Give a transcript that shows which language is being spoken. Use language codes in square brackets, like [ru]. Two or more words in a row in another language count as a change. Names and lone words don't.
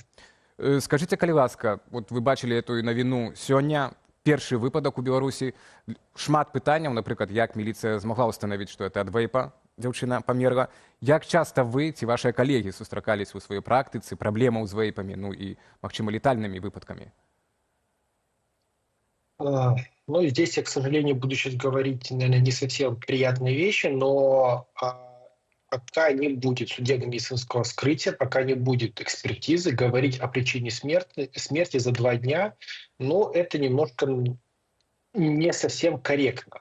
[be] Скажыце, калі ласка, вот вы бачылі эту навіну сёння, першы выпадак у Беларусі, шмат пытанняў, напрыклад, як міліцыя змагла ўстанавіць, што это ад вейпа дзяўчына памерла. Як часта вы ці вашыя калегі сустракаліся ў сваёй практыцы праблемаў з вейпамі, ну і, магчыма, летальнымі выпадкамі? Ну, [ru] здесь я, к сожалению, буду сейчас говорить, наверное, не совсем приятные вещи, но пока не будет судебно-медицинского вскрытия, пока не будет экспертизы, говорить о причине смерти за 2 дня, ну, это немножко не совсем корректно.